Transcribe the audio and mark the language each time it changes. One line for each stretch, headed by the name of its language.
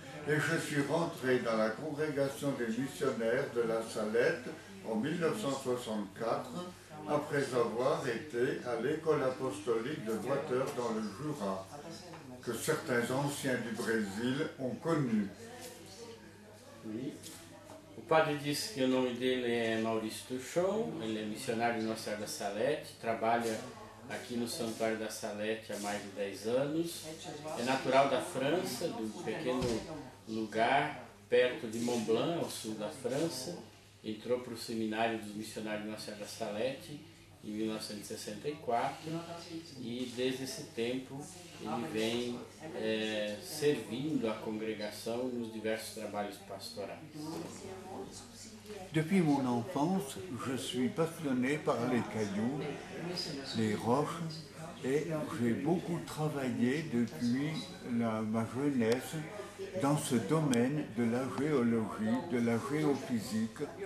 French: Et je suis rentré dans la congrégation des missionnaires de la Salette en 1964, après avoir été à l'école apostolique de Water dans le Jura, que certains anciens du Brésil ont connu. Oui.
Portuguese: O padre disse que o nome dele é Maurício Tuchon, ele é missionário de Nossa Senhora da Salette, trabalha aqui no Santuário da Salette há mais de 10 anos, é natural da França, de um pequeno lugar perto de Mont Blanc, ao sul da França, entrou para o seminário dos missionários de Nossa Senhora da Salette em 1964 e desde esse tempo ele vem servindo a congregação nos diversos trabalhos pastorais.
French: Depuis mon enfance, je suis passionné par les cailloux, les roches, et j'ai beaucoup travaillé depuis ma jeunesse dans ce domaine de la géologie, de la géophysique.